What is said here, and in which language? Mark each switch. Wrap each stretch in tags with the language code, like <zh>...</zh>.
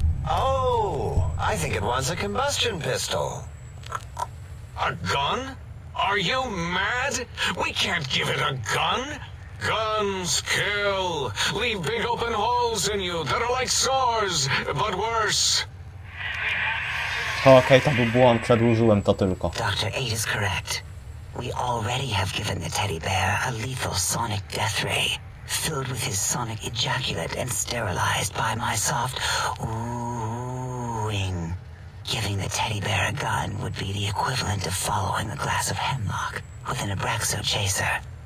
<en>Oh, I think it wants a combustion pistol. A gun? Are you mad? We can't give it a gun. Guns kill, leave big open holes in you that are like sores, but worse.</en> <pl>Okej, to był błąd, przedłużyłem to tylko.</pl> <en>Dr. 8 is correct. We already have given the teddy bear a lethal sonic death ray, filled with his sonic ejaculate and sterilized by my soft oohing. Giving the teddy bear a gun would be the equivalent of following a glass of hemlock with an Abraxo chaser.</en>